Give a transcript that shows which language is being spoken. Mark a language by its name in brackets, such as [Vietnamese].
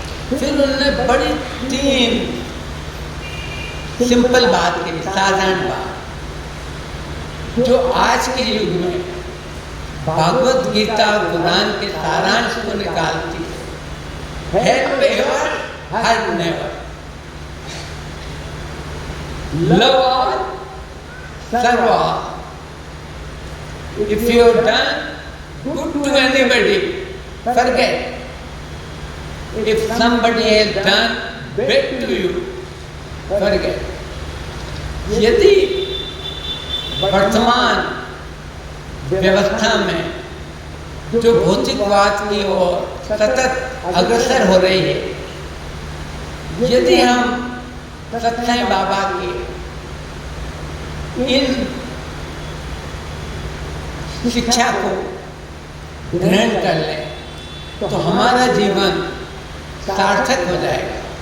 [Hindi] फिर उन्होंने बड़ी 3 सिंपल बात कही, साधारण बात, जो आज के युग में भागवत गीता और कुरान के सारांश को निकालती है। [English] Help ever, hurt never, love all, serve all. If you have done good to anybody, forget. If somebody has done bad to you, forget. [Hindi] यदि वर्तमान व्यवस्था में जो भौतिकवाद की ओर सतत अग्रसर हो रही है, यदि हम सत्य साईं बाबा की इन शिक्षा को ग्रहण कर लें तो हमारा जीवन सार्थक हो जाएगा।